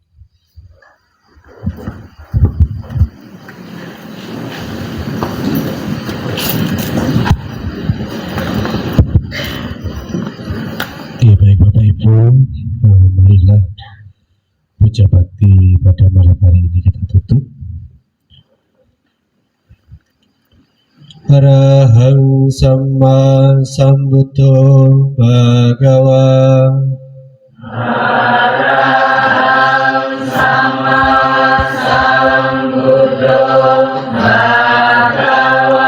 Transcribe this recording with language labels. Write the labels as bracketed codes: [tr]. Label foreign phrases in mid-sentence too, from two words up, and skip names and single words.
[id] Oke, baik Bapak Ibu, marilah puja bakti pada malam hari ini kita tutup. [pi] Arahang Samma Sambuddho Bhagava. Arahang Samma Sambuddho Bhagava.